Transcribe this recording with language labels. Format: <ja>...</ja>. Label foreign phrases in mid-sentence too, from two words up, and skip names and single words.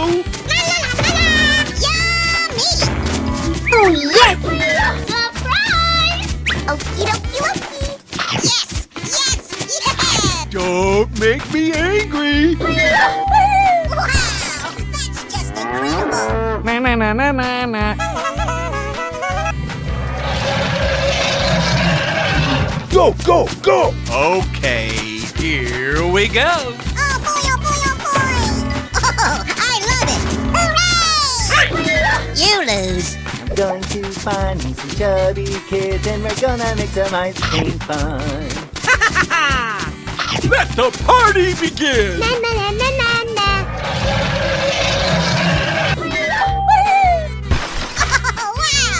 <en>Yummy! Oh yes! Surprise! Okie dokie dokie. Yes! Yes! Yeah! Don't make me angry! Wow! That's just incredible! Na na na na na na. Go, go, go! Okay, here we go. Oh boy, oh boy, oh boy! Oh, I love it! Hooray! You lose. I'm going to find me some chubby kids and we're gonna make some ice cream fun. Let the party begin. Na na na na na na. Oh wow!</en>